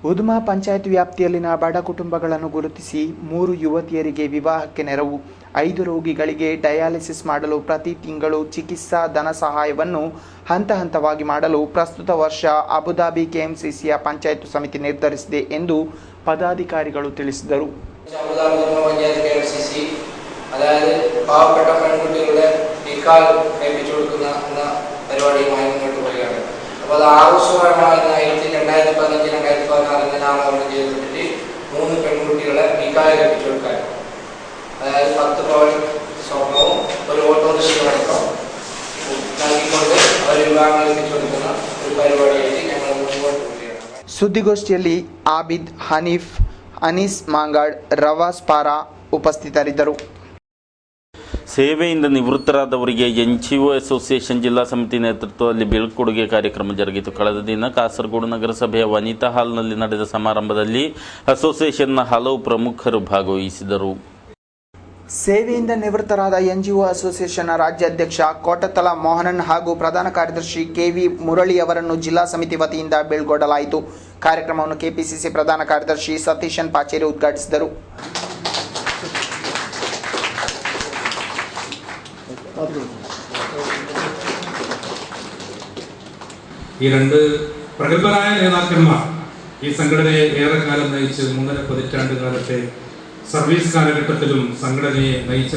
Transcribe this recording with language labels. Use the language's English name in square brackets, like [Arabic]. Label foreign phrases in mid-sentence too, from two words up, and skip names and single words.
[Kannada] ಉದುಮಾ ಪಂಚಾಯತ್ ವ್ಯಾಪ್ತಿಯಲ್ಲಿನ ಬಡ ಕುಟುಂಬಗಳನ್ನು ಗುರುತಿಸಿ 3 ಯುವತಿಯರಿಗೆ ವಿವಾಹಕ್ಕೆ ನೆರವು, 5 ರೋಗಿಗಳಿಗೆ ಡಯಾಲಿಸಿಸ್ ಮಾಡಲು ಪ್ರತಿ ತಿಂಗಳು ಚಿಕಿತ್ಸಾ ಧನ ಸಹಾಯವನ್ನು ಹಂತ ಹಂತವಾಗಿ ಮಾಡಲು ಪ್ರಸ್ತುತ ವರ್ಷ ಅಬುಧಾಬಿ ಕೆಎಂಸಿಸಿಯ ಪಂಚಾಯತ್ ಸಮಿತಿ ನಿರ್ಧರಿಸಿದೆ ಎಂದು ಪದಾಧಿಕಾರಿಗಳು ತಿಳಿಸಿದರು. [Malayalam] അതായത് പാവപ്പെട്ട പെൺകുട്ടികളുടെ നിക്കാഹ് കഴിപ്പിച്ചു കൊടുക്കുന്ന എന്ന പരിപാടിയുമായി മുന്നോട്ട് പോവുകയാണ്. അപ്പോൾ അത് ആവശ്യമായിരുന്ന 2015-2016 നാമകരണം ചെയ്തിട്ട് 3 പെൺകുട്ടികളെ നിക്കാഹ് കഴിപ്പിച്ചു കൊടുക്കാൻ, അതായത് 10 പവൻ സ്വർണവും ഒരു ഓട്ടോറിക്ഷയും അടക്കം നൽകിക്കൊണ്ട് അവർ വിവാഹം കഴിപ്പിച്ചു കൊടുക്കുന്ന ഒരു പരിപാടിയായിട്ട് ഞങ്ങൾ മുന്നോട്ട് പോവുകയാണ്. [Kannada] ಸುದ್ದಿಗೋಷ್ಠಿಯಲ್ಲಿ ಆಬಿದ್, ಹನೀಫ್, ಅನೀಸ್ ಮಾಂಗಾಡ್, ರವಾಸ್ ಪಾರಾ ಉಪಸ್ಥಿತರಿದ್ದರು. ಸೇವೆಯಿಂದ ನಿವೃತ್ತರಾದವರಿಗೆ ಎನ್ಜಿಒ ಅಸೋಸಿಯೇಷನ್ ಜಿಲ್ಲಾ ಸಮಿತಿ ನೇತೃತ್ವದಲ್ಲಿ ಬೀಳ್ಕೊಡುಗೆ ಕಾರ್ಯಕ್ರಮ ಜರುಗಿತು. ಕಳೆದ ದಿನ ಕಾಸರಗೋಡು ನಗರಸಭೆಯ ವನಿತಾ ಹಾಲ್ನಲ್ಲಿ ನಡೆದ ಸಮಾರಂಭದಲ್ಲಿ ಅಸೋಸಿಯೇಷನ್ನ ಹಲವು ಪ್ರಮುಖರು ಭಾಗವಹಿಸಿದರು. ಸೇವೆಯಿಂದ ನಿವೃತ್ತರಾದ ಎನ್ಜಿಒ ಅಸೋಸಿಯೇಷನ್ ರಾಜ್ಯಾಧ್ಯಕ್ಷ ಕೋಟತಲ ಮೋಹನನ್ ಹಾಗೂ ಪ್ರಧಾನ ಕಾರ್ಯದರ್ಶಿ ಕೆವಿ ಮುರಳಿ ಅವರನ್ನು ಜಿಲ್ಲಾ ಸಮಿತಿ ವತಿಯಿಂದ ಬೀಳ್ಕೊಡಲಾಯಿತು. ಕಾರ್ಯಕ್ರಮವನ್ನು ಕೆಪಿಸಿಸಿ ಪ್ರಧಾನ ಕಾರ್ಯದರ್ಶಿ ಸತೀಶನ್ ಪಾಚೇರಿ ಉದ್ಘಾಟಿಸಿದರು. [Malayalam] ഈ 2 പ്രഗത്ഭരായ നേതാക്കന്മാർ ഈ സംഘടനയെ ഏറെക്കാലം നയിച്ച് 3.5 പതിറ്റാണ്ട് കാലത്തെ സർവീസ് കാലഘട്ടത്തിലും സംഘടനയെ നയിച്ച